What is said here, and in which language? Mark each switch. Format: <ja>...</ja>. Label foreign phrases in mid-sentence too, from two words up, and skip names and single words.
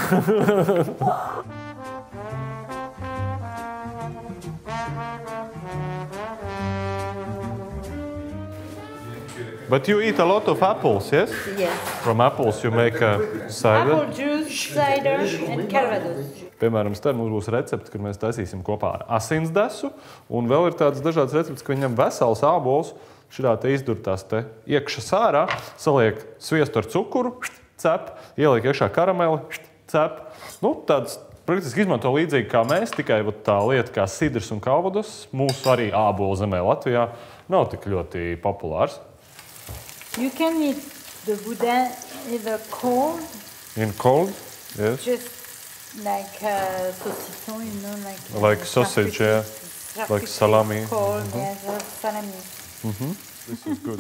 <en>But you eat a lot of apples, yes? Yes. From apples you make cider. Apple juice, cider and Calvados.</en> <lv>Piemēram, tad mums būs recepte, kur mēs taisīsim kopā ar asinsdesu. Un vēl ir tādas dažādas receptes, ka viņam vesels ābols šitā te izdurtās te iekšas ārā, saliek sviestu ar cukuru, cep, ieliek iekšā karameli, cep. Nu, tāds praktiski izmanto līdzīgi kā mēs, tikai tā lieta kā sidrs un Calvados mūsu arī ābolu zemē Latvijā nav tik ļoti populārs.</lv> <en>You can eat the boudin either cold. In cold, yes. Just like saucisson, you know, Like sausage, yeah. Like salami. Cold, yes, salami. This is good.</en>